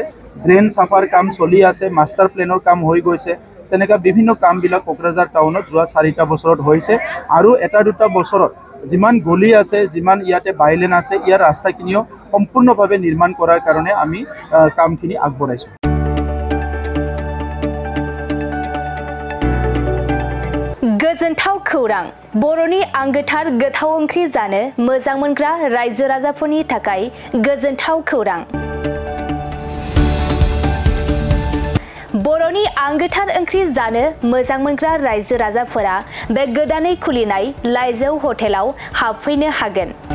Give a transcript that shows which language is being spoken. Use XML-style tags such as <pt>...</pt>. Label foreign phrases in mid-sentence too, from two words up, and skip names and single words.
<as>ড্ৰেইন চাফাৰ কাম চলি আছে, মাষ্টাৰ প্লেনৰ কাম হৈ গৈছে। তেনেকুৱা বিভিন্ন কামবিলাক কোকৰাঝাৰ টাউনত যোৱা 4টা বছৰত হৈছে। আৰু এটা দুটা বছৰত যিমান গলি আছে, যিমান ইয়াতে বাইলেন আছে, ইয়াৰ ৰাস্তাখিনিও সম্পূৰ্ণভাৱে নিৰ্মাণ কৰাৰ কাৰণে আমি কামখিনি আগবঢ়াইছোঁ।</as> <brx>गोजोनथाव खौरां बर'नि आंगोथार गोथाव ओंख्रि जानो मोजां मोनग्रा रायजो राजाफोरनि थाखाय गोजोनथाव खौरां। बर'नि आंगोथार ओंख्रि जानो मोजां मोनग्रा रायजो राजाफोरा बे गोदानै खुलिनाय लाइजौ हटेलाव हाबफैनो हागोन।</brx>